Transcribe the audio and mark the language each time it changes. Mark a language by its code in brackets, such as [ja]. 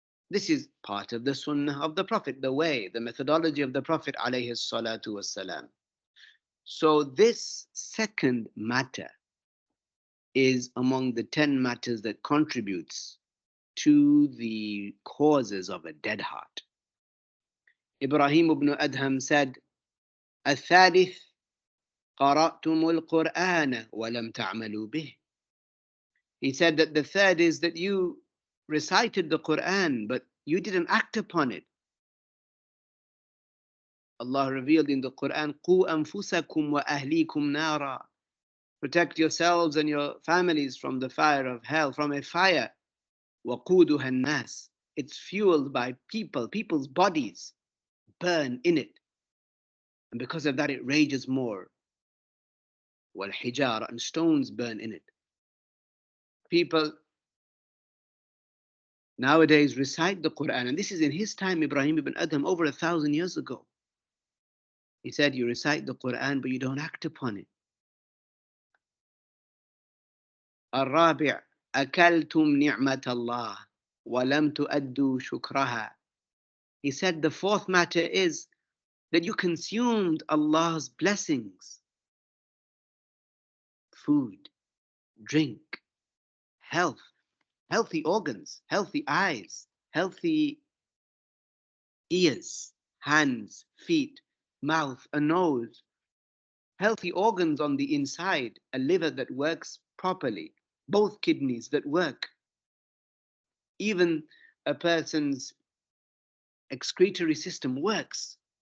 [en] This is part of the sunnah of the Prophet, the way, the methodology of the Prophet alayhi salatu wasalam. So this second matter is among the 10 matters that contributes to the causes of a dead heart. [ar] Ibrahim ibn Adham said, الثالث قرأتم القرآن ولم تعملوا به. [en] He said that the third is that you recited the Quran, but you didn't act upon it. Allah revealed in the Quran, [ar] قُوا أَنفُسَكُمْ وَأَهْلِيكُمْ نَارًا. [en] Protect yourselves and your families from the fire of hell, from a fire. [ar] وَقُودُهَا النَّاسِ. [en] It's fueled by people, people's bodies burn in it. And because of that, it rages more. [ar] وَالْحِجَارَ, [en] and stones burn in it. People nowadays recite the Quran, and this is in his time, Ibrahim ibn Adham, over 1,000 years ago. He said, you recite the Quran, but you don't act upon it. [ar] الرابع أكلتم نعمة الله ولم تؤدوا شكرها. [en] He said the fourth matter is that you consumed Allah's blessings. Food, drink, health, healthy organs, healthy eyes, healthy ears, hands, feet, mouth, a nose, healthy organs on the inside, a liver that works properly, both kidneys that work, even a person's excretory system works.